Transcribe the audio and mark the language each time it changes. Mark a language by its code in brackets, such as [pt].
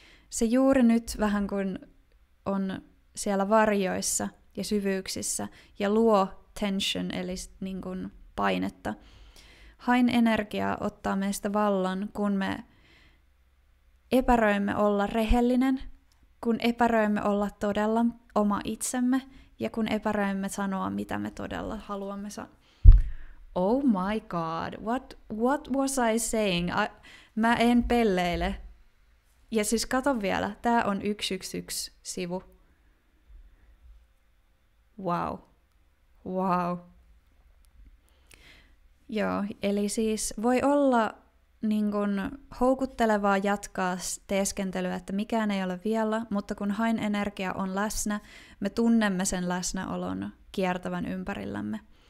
[fi] se juuri nyt vähän kuin on siellä varjoissa ja syvyyksissä ja luo tension, eli niin kuin painetta. Hain energia ottaa meistä vallan, kun me epäröimme olla rehellinen, kun epäröimme olla todella oma itsemme ja kun epäröimme sanoa, mitä me todella haluamme sanoa. [en] Oh my god, what was I saying? [fi] Mä en pelleile. Ja siis kato vielä, tää on 111-sivu. Wow. Joo, eli siis voi olla niin kun houkuttelevaa jatkaa teeskentelyä, että mikään ei ole vielä, mutta kun hain energia on läsnä, me tunnemme sen läsnäolon kiertävän ympärillämme.